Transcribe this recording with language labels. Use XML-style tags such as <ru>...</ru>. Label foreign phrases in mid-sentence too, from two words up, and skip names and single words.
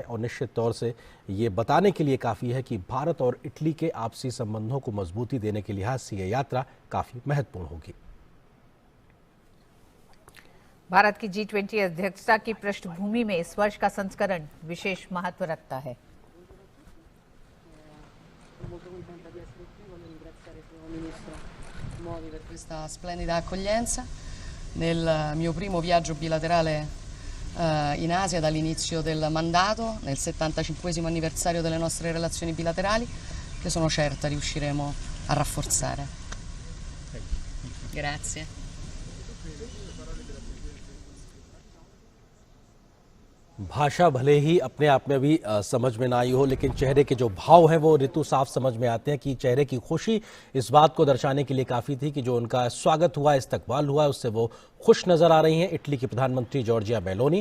<hi>और निश्चित तौर से ये बताने के लिए काफ़ी है कि भारत और इटली के आपसी संबंधों को मजबूती देने के लिहाज से ये यात्रा काफ़ी महत्वपूर्ण होगी। भारत की G20 अध्यक्षता की पृष्ठभूमि में इस वर्ष का संस्करण विशेष महत्व रखता है।</hi> <it>Per questa splendida accoglienza nel mio primo viaggio bilaterale in Asia dall'inizio del mandato, nel 75° anniversario delle nostre relazioni bilaterali, che sono certa riusciremo a rafforzare. Grazie.</it> <hi>भाषा भले ही अपने आप में भी समझ में ना आई हो, लेकिन चेहरे के जो भाव हैं वो ऋतु साफ समझ में आते हैं कि चेहरे की खुशी इस बात को दर्शाने के लिए काफ़ी थी कि जो उनका स्वागत हुआ, इस्तकबाल हुआ, उससे वो खुश नज़र आ रही हैं इटली की प्रधानमंत्री जॉर्जिया मेलोनी।</hi>